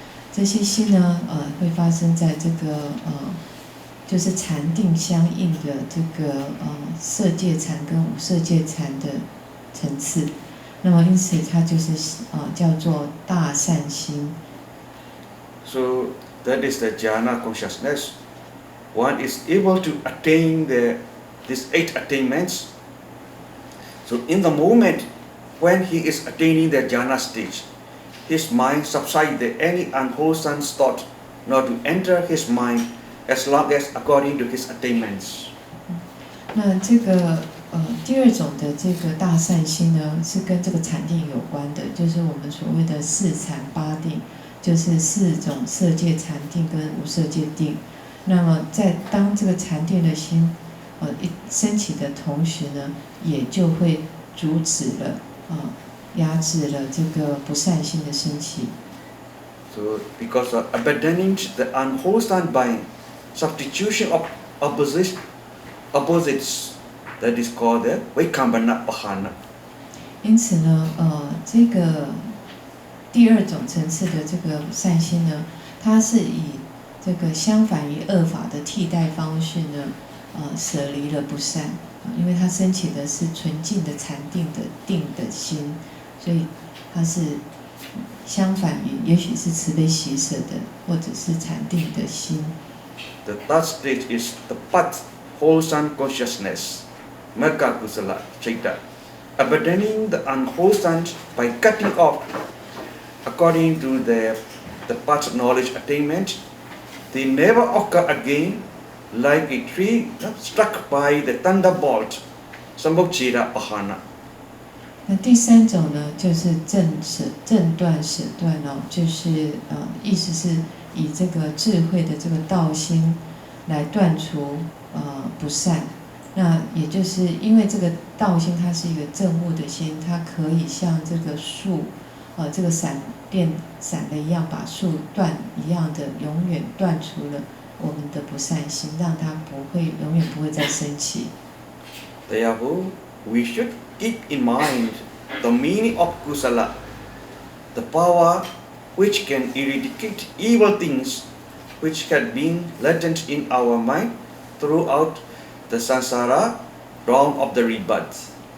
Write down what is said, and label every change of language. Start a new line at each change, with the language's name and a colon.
Chinese: 这些心呢，会发生在这个就是禅定相应的这个色界禅跟无色界禅的层次。那么因此它就是叫做大善心。
English: So that is the jhana consciousness. One is able to attain these 8 attainments. So in the moment when he is attaining the jhana stage, his mind subsides any unwholesome thought not to enter his mind, as long as according to his attainments.
Chinese: 那这个第二种的这个大善心呢，是跟这个禅定有关的，就是我们所谓的四禅八定，就是四种色界禅定跟无色界定。那么在当这个禅定的心一升起的同时呢，也就会阻止了压制了这个不善心的升起。
English: So because of abandoning the unwholesome by substitution of opposites, that is called the Vaikambana Pahana.
Chinese: 因此呢，这个第二种层次的这个善心呢，它是以这个相反于恶法的替代方式呢，舍离了不善，因为它升起的是纯净的禅定的定的心，所以它是相反于，也许是慈悲喜舍的，或者是禅定的心。
English: The third stage is the path wholesome consciousness, Magga Kusala Chaita, abandoning the unwholesome by cutting off, according to the path knowledge attainment, they never occur again, like a tree struck by the thunderbolt, Sambhogchira Pahana.
Chinese: 那第三种呢，就是正断舍断就是意思是以这个智慧的这个道心来断除不善。那也就是因为这个道心它是一个正悟的心，它可以像这个树这个闪电闪的一样，把树断一样的，永远断除了我们的不善心，让它永远不会再升起。
English: Therefore, we should keep in mind the meaning of kusala, the power which can eradicate evil things which had been latent in our mind throughout the samsara dawn of the rebirth.